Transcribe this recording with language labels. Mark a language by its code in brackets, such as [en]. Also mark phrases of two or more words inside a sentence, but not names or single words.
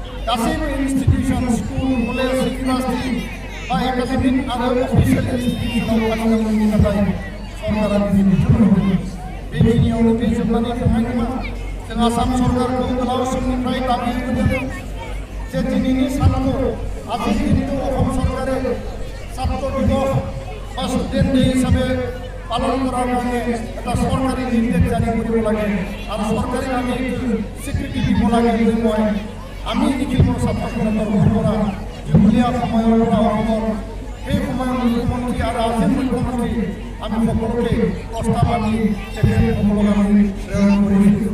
[brx] गासैबो [en] institution school college university [brx] बा एकाडेमिक आरो [en] official institution [brx] फालिनांगौनि थाखाय सरकारा दिनै बिथोन होदों। बेखिनियावनो बे जोबनानै थांनाय नङा। जों आसाम सरकारखौ गोलाव समनिफ्राय दाबि होदों जे दिनैनि सानखौ आजिर दिनखौ असम सरकारे [as] ছাত্র দিবস বা [en] student day [as] হিসাবে পালন করার কারণে একটা সরকারি নির্দেশ জারি কৰিব লাগে আৰু চৰকাৰীভাৱে স্বীকৃতি দিব লাগে বুলি আমি লিখিত ছাত্ৰসকলৰ পৰা দীঘলীয়া সময়ৰ পৰা অসমৰ সেই সময়ৰ মুখ্যমন্ত্ৰী আৰু আজিৰ মুখ্যমন্ত্ৰী আমি সকলোকে প্ৰস্তাৱ আমি তেখেতসকলক আমি প্ৰেৰণ কৰিছোঁ।